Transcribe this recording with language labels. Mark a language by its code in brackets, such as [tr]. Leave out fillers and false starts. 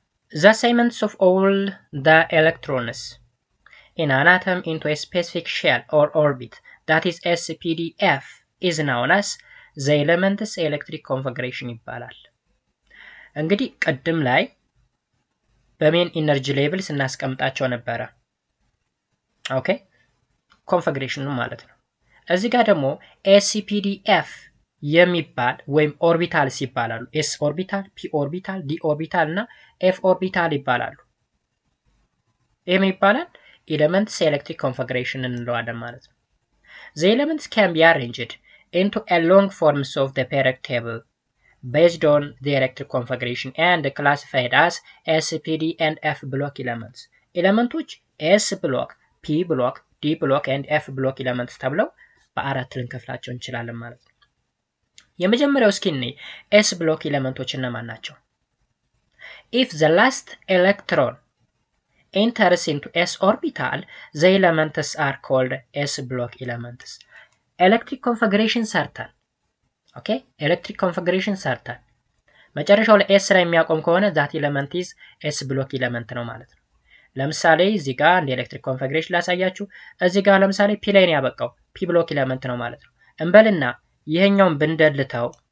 [en] the assignments of all the electrons in an atom into a specific shell or orbit [am] that is SPDF is known as the element's electric configuration ይባላል። እንግዲህ ቀድም ላይ በሜን ኢነርጂ ሌቭል ስናስቀምጣቸው ነበረ። ኦኬ ኮንፊግሬሽኑ ማለት ነው። እዚህ ጋር ደግሞ SPDF የሚባል ወይም ኦርቢታልስ ይባላሉ። S ኦርቢታል፣ P ኦርቢታል፣ D ኦርቢታል እና F ኦርቢታል ይባላሉ። ይሄ ምን ይባላል? [en] ኤሌመንትስ ኤሌክትሪክ ኮንፊግሬሽን እንለዋለን ማለት ነው። The elements can be arranged into a long forms of the periodic table based on the electric configuration and classified as SPD and F block elements. [am] ኤሌመንቶች S block, P block, D block and F block elements ተብለው በአራት ልንከፍላቸው እንችላለን ማለት ነው። የመጀመሪያው እስኪ S block ኤሌመንቶች እነማን ናቸው? [en] If the last electron enters into S orbital, the elements are called S block elements. [am] Electric configuration ሰርተን ኦኬ ኤሌክትሪክ ኮንፊግሬሽን ሰርተን መጨረሻው ላይ S ላይ የሚያቆም ከሆነ that element is S block element ነው ማለት ነው። ለምሳሌ እዚህ ጋር እንደ ኤሌክትሪክ ኮንፊግሬሽን ላሳያችሁ። እዚህ ጋር ለምሳሌ P ላይ ነው ያበቃው P block element ነው ማለት ነው። እንበልና ይሄኛውን ብንደልተው